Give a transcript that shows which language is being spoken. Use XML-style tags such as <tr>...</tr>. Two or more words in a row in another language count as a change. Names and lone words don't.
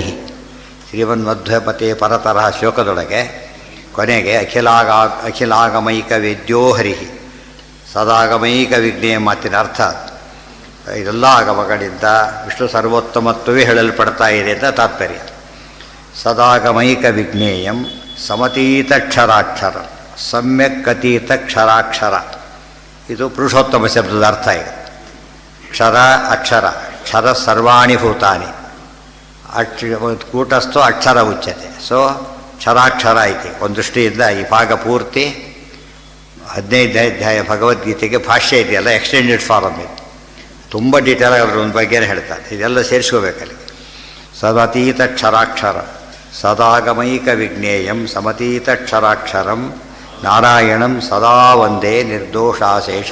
<kn>ಶ್ರೀಮನ್ಮಧ್ವಪತೆ ಪರತರಹ ಶ್ಲೋಕದೊಳಗೆ ಕೊನೆಗೆ</kn> <sa>ಅಖಿಲಾಗಮೈಕ ವೇದ್ಯೋ ಹರಿ, ಸದಾಗಮೈಕ ವಿಜ್ಞೇಯ</sa> <kn>ಮಾತಿನ ಅರ್ಥ ಇದೆಲ್ಲ ಆಗಮಗಳಿಂದ ವಿಷ್ಣು ಸರ್ವೋತ್ತಮತ್ವವೇ ಹೇಳಲ್ಪಡ್ತಾ ಇದೆ ಅಂತ ತಾತ್ಪರ್ಯ.</kn> <sa>ಸದಾಗಮೈಕ ವಿಜ್ಞೇಯಂ ಸಮತೀತಕ್ಷರಾಕ್ಷರ, ಸಮ್ಯಕ್ ಅತೀತ ಕ್ಷರಾಕ್ಷರ.</sa> <kn>ಇದು ಪುರುಷೋತ್ತಮ ಶಬ್ದದ ಅರ್ಥ ಇದೆ.</kn> <sa>ಕ್ಷರ ಅಕ್ಷರ, ಕ್ಷರ ಸರ್ವಾಣಿ ಭೂತಾನಿ, ಕೂಟಸ್ಥೋ ಅಕ್ಷರ ಉಚ್ಯತೆ.</sa> <kn>ಸೊ ಕ್ಷರಾಕ್ಷರ ಐತಿ. ಒಂದು ದೃಷ್ಟಿಯಿಂದ ಈ ಭಾಗ ಪೂರ್ತಿ 15ನೇ ಅಧ್ಯಾಯ ಭಗವದ್ಗೀತೆಗೆ ಭಾಷ್ಯ ಇದೆಯಲ್ಲ,</kn> <en>extended form</en> <kn>ಇದು. ತುಂಬ ಡೀಟೇಲ್ ಅದ್ರ ಒಂದು ಬಗ್ಗೆನೇ ಹೇಳ್ತಾರೆ. ಇದೆಲ್ಲ ಸೇರಿಸ್ಕೋಬೇಕಲ್ಲಿ.</kn> <sa>ಸದತೀತ ಕ್ಷರಾಕ್ಷರ ಸದಾಗಮೈಕ ವಿಜ್ಞೇಯಂ ಸಮತೀತ ಕ್ಷರಾಕ್ಷರಂ ನಾರಾಯಣಂ ಸದಾ ಒಂದೇ ನಿರ್ದೋಷಾಶೇಷ.</sa>